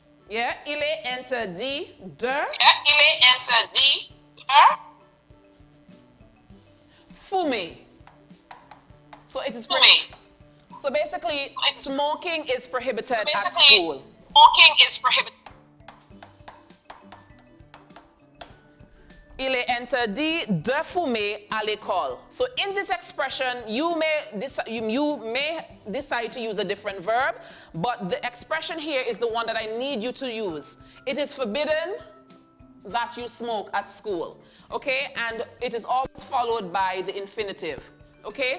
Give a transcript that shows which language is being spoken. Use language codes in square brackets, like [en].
[fr] Yeah, il est interdit de. Yeah, il est interdit de. [en] Fumer. So it is prohibited. So basically, smoking is prohibited at school. Smoking is prohibited. [fr] Il est interdit de fumer à l'école. [en] So in this expression, you may decide to use a different verb, but the expression here is the one that I need you to use. It is forbidden that you smoke at school. Okay? And it is always followed by the infinitive. Okay?